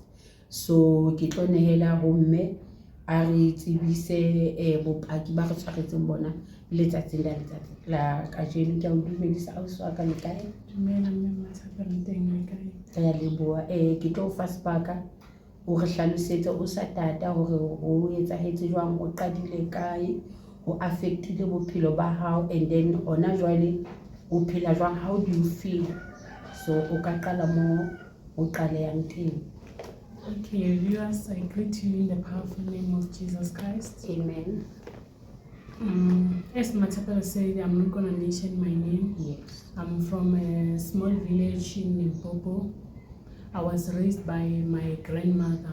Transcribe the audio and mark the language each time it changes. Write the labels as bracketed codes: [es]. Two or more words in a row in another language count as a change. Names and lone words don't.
[st] So ke tlo nehela ho mme a re tsebise bopaki ba re tshwaretseng bona letsatsing la kajeno. Ke a o dumedisa ausi wa ka, le kae? Dumela mme Matapelo, teng le kae? Ke a leboha. Ke tlo fa sebaka o re hlalosetse o sa tata hore o etsahetse jwang, o qadile kae, o affectile bophelo ba hao, [en] and then [st] hona jwale o phela jwang, [en] how do you feel? [st] So o ka qala mo o qalehang teng. [en] Okay, viewers, I greet you in the powerful name of Jesus Christ. Amen. As Matapelo said, I'm not going to mention my name. Yes. I'm from a small village in Limpopo. I was raised by my grandmother.